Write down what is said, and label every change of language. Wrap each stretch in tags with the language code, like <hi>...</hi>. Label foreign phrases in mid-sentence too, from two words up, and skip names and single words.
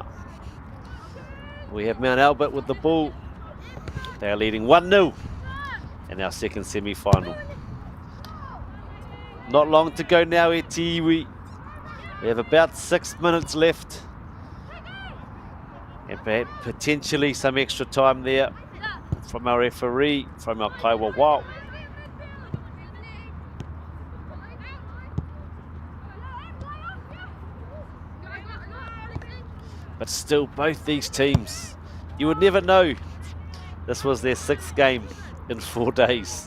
<en>We have Mount Albert with the ball. They are leading 1-0 in our second semi-final. Not long to go now,</en> <mi>e te iwi.</mi> <en>We have about 6 minutes left. And perhaps potentially some extra time there from our referee, from our Kaiwa Wao. But still, both these teams, you would never know this was their 6th game in 4 days.</en>